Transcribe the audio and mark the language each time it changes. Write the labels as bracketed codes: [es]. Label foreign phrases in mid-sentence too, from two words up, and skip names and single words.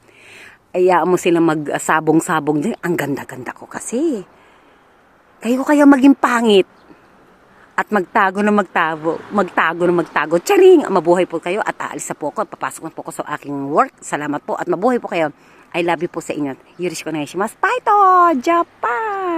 [tl] Ayaan mo sila magsabong-sabong din. Ang ganda-ganda ko kasi. Kayo kaya maging pangit. At magtago. Charing! Mabuhay po kayo at aalis na po ako. Papasok na po ako sa aking work. Salamat po at mabuhay po kayo. [en] I love you [tl] po sa inyo. [ja] よろしくお願いします. [en] Bye to! Japan!